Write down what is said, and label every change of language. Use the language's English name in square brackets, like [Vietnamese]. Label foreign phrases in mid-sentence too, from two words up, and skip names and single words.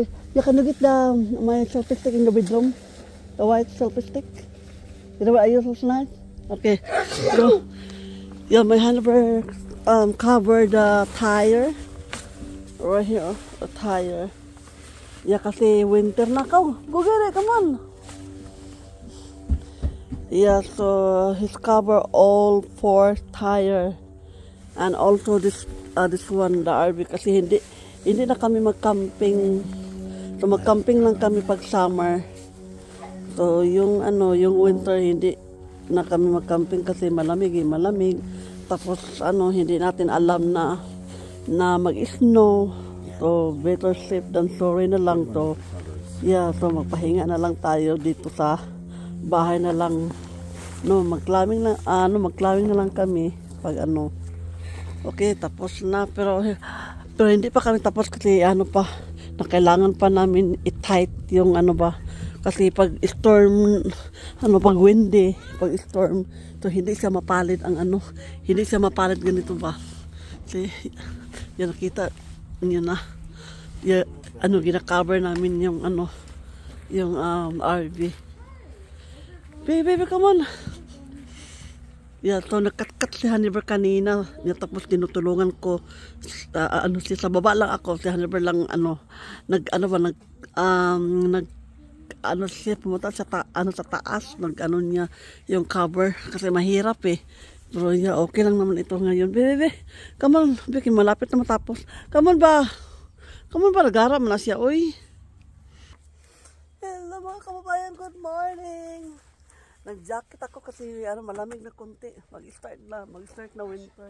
[English] You can get my selfie stick in the bedroom. The white selfie stick. You know what I use last night? Okay. So, yeah, my Honey Bear covered the tire. Right here, the tire. Yeah, [Filipino] kasi winter na ko. [English] Go get it, come on. Yeah, so he's covered all four tire and also this one, the RV, [Filipino] kasi hindi na kami mag-camping. So mag-camping lang kami pag summer. So yung winter hindi na kami mag-camping kasi malamig. Tapos hindi natin alam na mag-snow. [English] So better safe than sorry [Filipino] na lang to. Yeah, so magpahinga na lang tayo dito sa bahay na lang. Mag-climbing na lang kami pag Okay, tapos na pero hindi pa kami tapos kasi kailangan pa namin i-tight yung kasi pag storm pag windy, pag storm to hindi siya mapalid hindi siya mapalid ganito ba. Kasi yan nakita niyo na. Gina-cover namin yung yung RV. [English] Baby, come on. Yeah, so [Filipino] nagkat-kat si Honey Bear kanina. Tapos tinutulungan ko siya sa baba lang ako. Si Honey Bear lang siya pumunta sa sa taas, niya yung cover kasi mahirap eh. Pero yeah, okay lang naman ito ngayon. [English] Baby, come on, [Filipino] Vicky, malapit na matapos. [English] Come on ba? [Filipino] Nagaram na siya, oy. [English] Hello [Filipino] mga kababayan, [English] good morning. [Filipino] Nag-jacket ako kasi malamig na konti. Mag-start na winter.